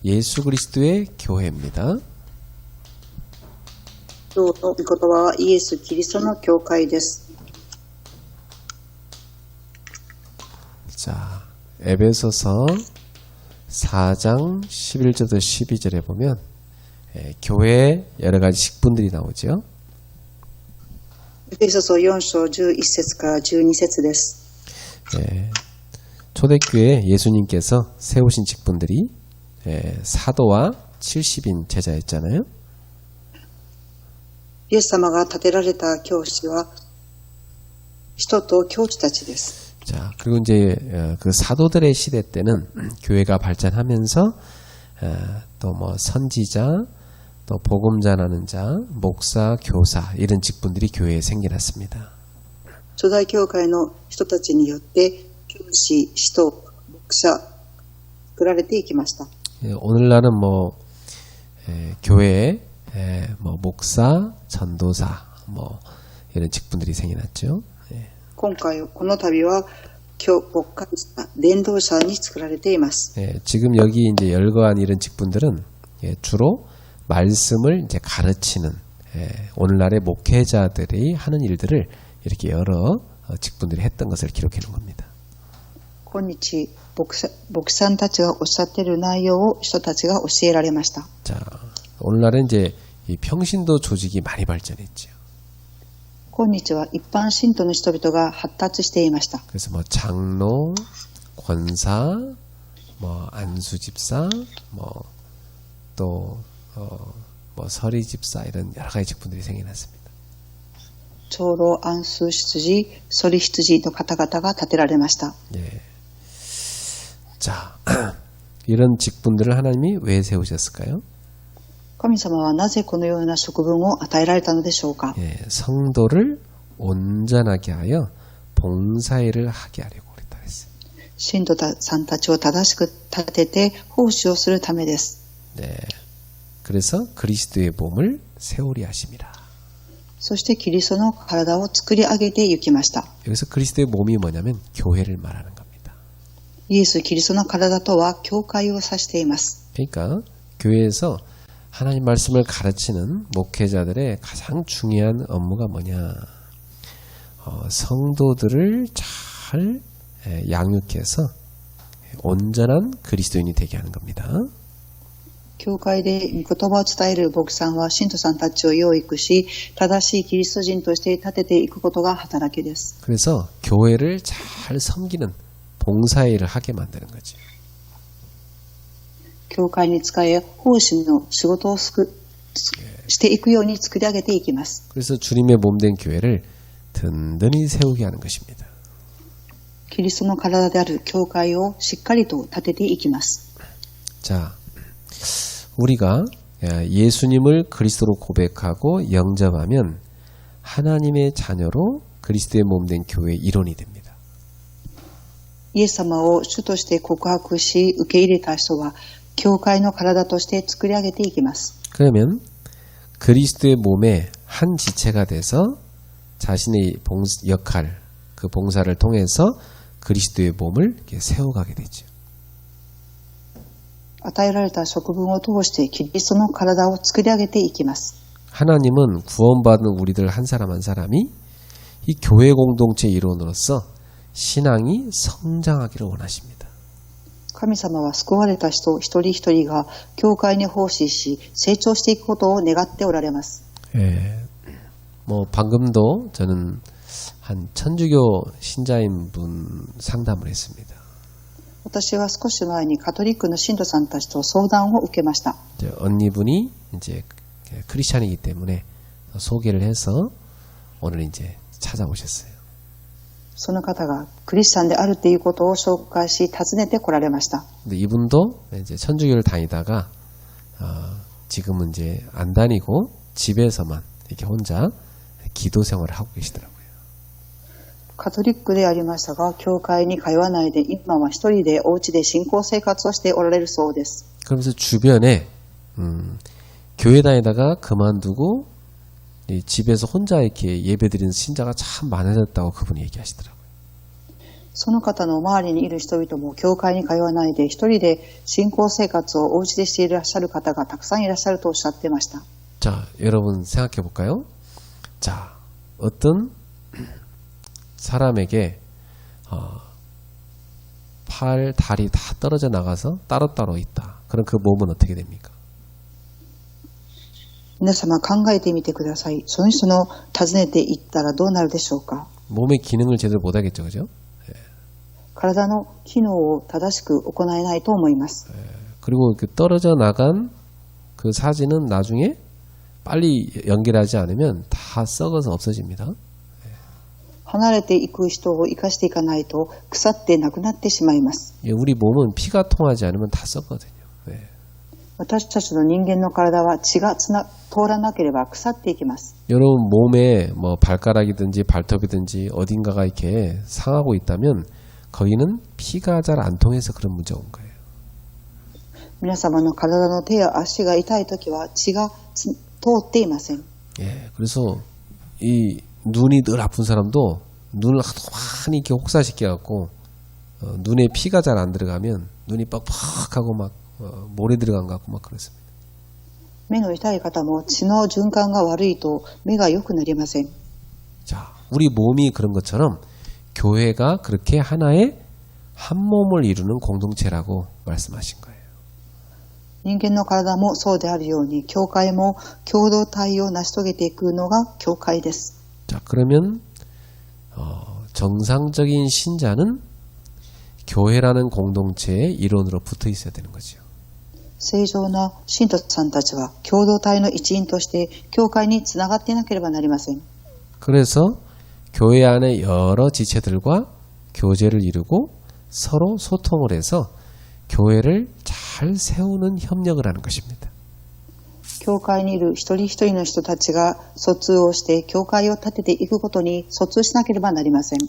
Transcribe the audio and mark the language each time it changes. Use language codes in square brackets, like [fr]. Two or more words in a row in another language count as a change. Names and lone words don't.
[ko] 예수 그리스도의 교회입니다. [ja] 今日の御言葉はイエス・キリストの教会です。 [ko] 자, 에베소서 4장 11절부터 12절에 보면 교회의 여러 가지 직분들이 나오죠. [ja] エペソ書4章11節から12節です。 [ko] 초대교회 예수님께서 세우신 직분들이 사도와 70인 제자였잖아요. [ja] イエス様が立てられた教師は人と教師たちです。 [ko] 자, 그리고 이제 그 사도들의 시대 때는 교회가 발전하면서 또 뭐 선지자, 또 복음 전하는 자, 목사, 교사 이런 직분들이 교회에 생겨났습니다. [ja] 初代教会の人たちによって教師、使徒、牧者作られていきました。 [ko] 오늘날은 뭐 교회에 뭐 목사, 전도사 뭐 이런 직분들이 생겨났죠. [ja] 今回この度は牧会者、伝道者に作られています。 [ko] 지금 여기 이제 열거한 이런 직분들은 주로 말씀을 이제 가르치는 오늘날의 목회자들이 하는 일들을 이렇게 여러 직분들이 했던 것을 기록해 놓은 겁니다. [ja] 今日牧さんたちがおっしゃっている内容を人たちが教えられました。 [ko] 자, 오늘날은 이제 이 평신도 조직이 많이 발전했죠. [ja] 今日は一般信徒の人々が発達していました。 [ko] 그래서 뭐 장로, 권사, 뭐 안수 집사, 뭐 또 뭐 서리 집사 이런 여러 가지 직분들이 생겨났습니다. [ja] 長老、安数執事、ソリ執事の方々が立てられました。 [ko] 예. 자, 이런 직분들을 하나님이 왜 세우셨을까요? [ja] 神様はなぜこのような職分を与えられたのでしょうか。 [ko] 예, 성도를 온전하게 하여 봉사일을 하게 하려고 그랬다 그랬어요. [ja] 信徒さんたちを正しく立てて奉仕をするためです。 [ko] 네. 그래서 그리스도의 몸을 세우려 하심이라. [ja] そしてキリストの体を作り上げていきました。 [ko] 여기서 그리스도의 몸이 뭐냐면 교회를 말하는 겁니다. [ja] イエス・キリストの体とは教会を指しています。 [ko] 그러니까 교회에서 하나님 말씀을 가르치는 목회자들의 가장 중요한 업무가 뭐냐? 성도들을 잘 양육해서 온전한 그리스도인이 되게 하는 겁니다. [ja] 教会で御言葉を伝える牧さんは信徒さんたちを養育し、正しいキリスト人として立てていくことが働きです。 [ko] 그래서 교회를 잘 섬기는 봉사일을 하게 만드는 거죠. [ja] 教会に仕え、奉仕の仕事をしていくように作り上げていきます。 [ko] 그래서 주님의 몸된 교회를 든든히 세우게 하는 것입니다. [ja] キリストの体である教会をしっかりと立てていきます。 [ko] 자, 우리가 예수님을 그리스도로 고백하고 영접하면 하나님의 자녀로 그리스도의 몸된 교회의 일원이 됩니다. [ja] イエス様を主として告白し、受け入れた人は教会の体として作り上げていきます。 [ko] 그러면 그리스도의 몸의 한 지체가 돼서 자신의 역할, 그 봉사를 통해서 그리스도의 몸을 이렇게 세워가게 되죠. [ja] 与えられた職分を通してキリストの体を作り上げていきます。 [ko] 하나님은 구원받은 우리들 한 사람 한 사람이 이 교회 공동체 일원으로서 신앙이 성장하기를 원하십니다. [ja] 神様は救われた人一人一人が教会に奉仕し成長していくことを願っておられます。 [ko] 예, 뭐 방금도 저는 한 천주교 신자인 분 상담을 했습니다. [ja] 私は少し前にカトリックの信徒さんたちと相談を受けました。 [ko] 언니분이 이제 크리스찬이기 때문에 소개를 해서 오늘 이제 찾아오셨어요. [ja] その方がクリスチャンであるということを紹介し訪ねて来られました。 [ko] 근데 이분도 이제 천주교를 다니다가 지금은 이제 안 다니고 집에서만 이렇게 혼자 기도 생활을 하고 계시더라고요. [ja] カトリックでありましたが、教会に通わないで今は一人でお家で信仰生活をしておられるそうです。 [ko] 그러면서 주변에 교회 다니다가 그만두고 집에서 혼자 이렇게 예배드리는 신자가 참 많아졌다고 그분이 얘기하시더라고요. [ja] その方の周りにいる人々も教会に通わないで一人で信仰生活をお家でしていらっしゃる方がたくさんいらっしゃるとおっしゃっていました。 [ko] 자, 여러분 생각해 볼까요? 자, 어떤 사람에게 팔, 다리 다 떨어져 나가서 따로따로 있다. 그럼 그 몸은 어떻게 됩니까? [ja] 皆様考えてみてください。その人の訪ねていったらどうなるでしょうか。 [ko] 몸의 기능을 제대로 못 하겠죠, 그죠? [ja] 体の機能を正しく行えないと思います。 [ko] 그리고 그 떨어져 나간 그 사진은 나중에 빨리 연결하지 않으면 다 썩어서 없어집니다. [ja] 離れていく人を生かしていかないと腐ってなくなってしまいます。 [ko] 우리 몸은 피가 통하지 않으면 다 썩거든요. [ja] 私たちの人間の体は血が通らなければ腐っていきます。 [ko] 여러분 몸에 뭐 발가락이든지 발톱이든지 어딘가가 이렇게 상하고 있다면 거기는 피가 잘 안 통해서 그런 문제가 온 거예요. [ja] 皆様の体の手や足が痛いときは血が通っていません。 [ko] 예, 그래서 이 눈이 늘 아픈 사람도 눈을 하도 많이 이렇게 혹사시켜갖고 눈에 피가 잘 안 들어가면 눈이 뻑뻑하고 막 모래 들어간 것 같고 막 그렇습니다. [ja] 目の痛い方も血の循環が悪いと目が良くなりません。 [ko] 자, 우리 몸이 그런 것처럼 교회가 그렇게 하나의 한 몸을 이루는 공동체라고 말씀하신 거예요. [ja] 人間の体もそうであるように、教会も共同体を成し遂げていくのが教会です。 [ko] 자, 그러면 정상적인 신자는 교회라는 공동체의 일원으로 붙어 있어야 되는 거죠. [ja] 正常な信徒さんたちは共同体の一員として教会につながっていなければなりません。 [ko] 그래서 교회 안에 여러 지체들과 교제를 이루고 서로 소통을 해서 교회를 잘 세우는 협력을 하는 것입니다. [ja] 教会にいる一人一人の人たちが疎通をして教会を立てていくことに疎通しなければなりません。